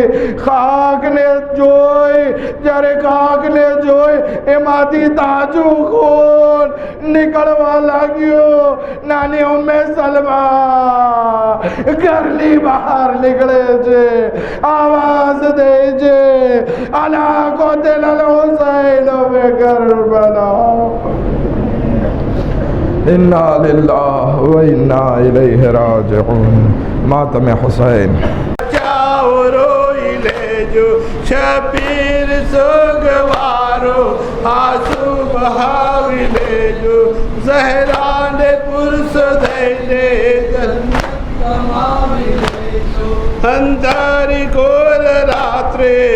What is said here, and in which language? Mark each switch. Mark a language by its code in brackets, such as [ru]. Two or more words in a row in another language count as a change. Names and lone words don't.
[gu] ખાકને જોઈ જ્યારે ખાકને જોઈ એમાંથી તાજું ખૂન નીકળવા લાગ્યો. નાની ઉમ્મે સલમા ઘરની બહાર નીકળે છે આવાજ દે છે [ar] ألا قتل الحسين بكربلاء. إنا لله وإنا إليه راجعون. [ur] ماتم حسین [gu] જાઓ રોઈ લે જો શબીર સોગવારો આંસૂ બહાવી લે જો ઝહરા ને પુરસ દેને અંધારી ગોલ રાત્રે